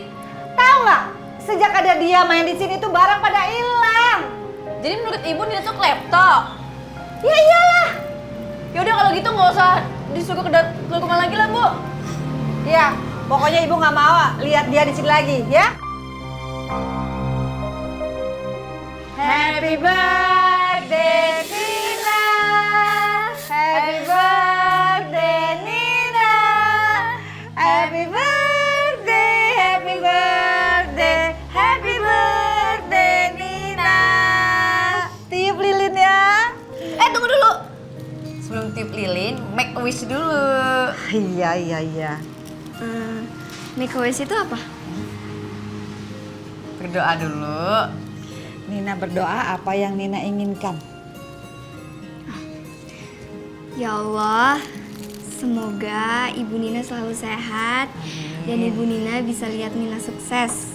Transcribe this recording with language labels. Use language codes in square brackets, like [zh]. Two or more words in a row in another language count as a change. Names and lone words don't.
[id] Tahu nggak? Sejak ada dia main di sini tuh barang pada hilang. Jadi menurut Ibu Nina tuh klepto? Ya iyalah. Yaudah kalau gitu nggak usah disuruh ke rumah lagi lah Bu. Ya, pokoknya Ibu nggak mau lihat dia di sini lagi, ya. [en] Happy birthday Nina. Happy birthday Nina. Happy birthday, happy birthday, happy birthday Nina. [id] Tiup lilin ya. Tunggu dulu. Sebelum tiup lilin, [en] make a wish dulu. [id] Iya. [en] Make a wish [id] itu apa? Berdoa dulu. Nina berdoa apa yang Nina inginkan. Ya Allah, semoga Ibu Nina selalu sehat. Dan Ibu Nina bisa lihat Nina sukses.